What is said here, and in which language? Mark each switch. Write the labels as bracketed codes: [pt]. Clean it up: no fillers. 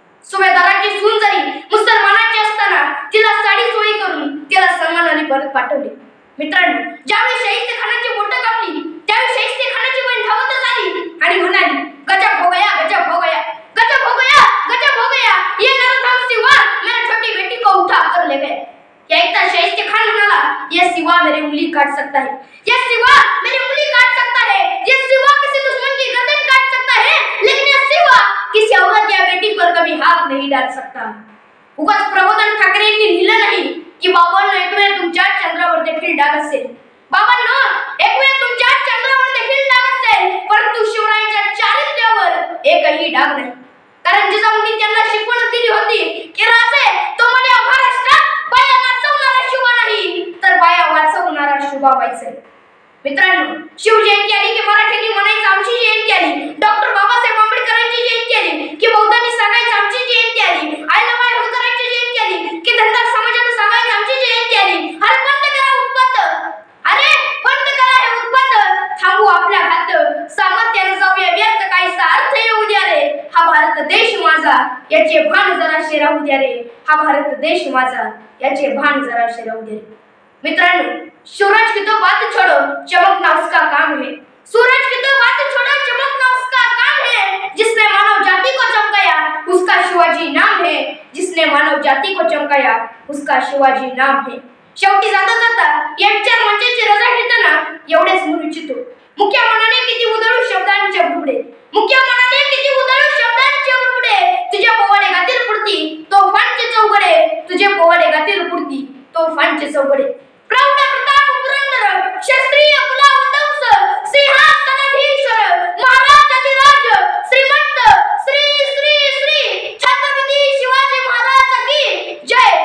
[mr] सुभेदाराची सून जरी मुसलमानाची असताना तिला साडी सोयी करून तिला सन्मानाने परत पाठवले। मित्रांनो, ज्यावेळी शाहिस्ते खानाची बोटं कापली त्यावेळी शाहिस्ते खानाची बहीण धावतच आली आणि म्हणाली, [hi] गजब हो गया, गजब हो गया, गजब हो गया, गजब हो गया, ये नरसिंह सिवा मेरी छोटी बेटी को उठा कर ले गए। [mr] या एकता शाहिस्ते खान म्हणाला, [hi] ये सिवा मेरी उंगली काट सकता है, ये सिवा मेरी उंगली काट सकता है, ये सिवा किसी दुश्मन की गर्दन काट सकता है, लेकिन ये सिवा किसी औरत या बेटी पर कभी हाथ नहीं डाल सकता। [mr] उगाच प्रबोधन ठाकरे यांनी लिहिलं नाही की बाबांनो एक वेळ तुमच्या चंद्रावर देखील डाग असेल, बाबांनो एक वेळ तुमच्या चंद्रावर देखील डाग असेल, परंतु शिवरायांच्या चारित्र्यावर एकही डाग नाही। कारण जिजाऊंनी त्यांना शिकवण दिली होती की राजे तुम्हाला महाराष्ट्रात बाया नाचवणारा शुभा नाही तर बाया वाचवणारा शुभा व्हायचंय। मित्रांनो, शिवजयंती आली की मराठ्यांनी म्हणायचं आमची जयंती आली, डॉक्टर बाबासाहेब आंबेडकरांची जयंती आली की बौद्धांनी सांगायचं आमची जयंती आली, आयलाबाई होळकरांची जयंती आली की धनगर समाजाने सांगायचं आमची जयंती आली। अरे बंद करा उत्पात, अरे बंद करा हे उत्पात, थांबू आपल्या हात, सामर्थ्याने जाऊया व्यर्थ काहीसा अर्थ येऊ द्या रे, हा भारत देश माझा याचे भान जराशे राहू द्या रे, हा भारत देश माझा याचे भान जराशे राहू द्या रे। मित्रांनो, [hi] सूरज की तो बात छोड़ो चमकना उसका काम है, सूरज की तो बात छोड़ो चमकना उसका काम है, जिसने मानव जाति को चमकाया उसका शिवाजी नाम है, जिसने मानव जाति को चमकाया उसका शिवाजी नाम है। [mr] शेवटी जाता जाता या विचार मंचाची रजा घेताना एवढेच म्हणू इच्छितो, मुख्य मनाने किती उधळू शब्दांचे बुडबुडे, मुख्य मनाने किती उधळू शब्दांचे बुडबुडे, तुझे पोवाडे गातील पुरती तोफांचे चौघडे, तुझे पोवाडे गातील पुरती तोफांचे चौघडे। प्रौढ प्रताप पुरंदर क्षत्रिय कुलावतंस सिंहासनाधीश्वर महाराजाधिराज श्रीमंत श्री श्री श्री छत्रपती शिवाजी महाराज की जय।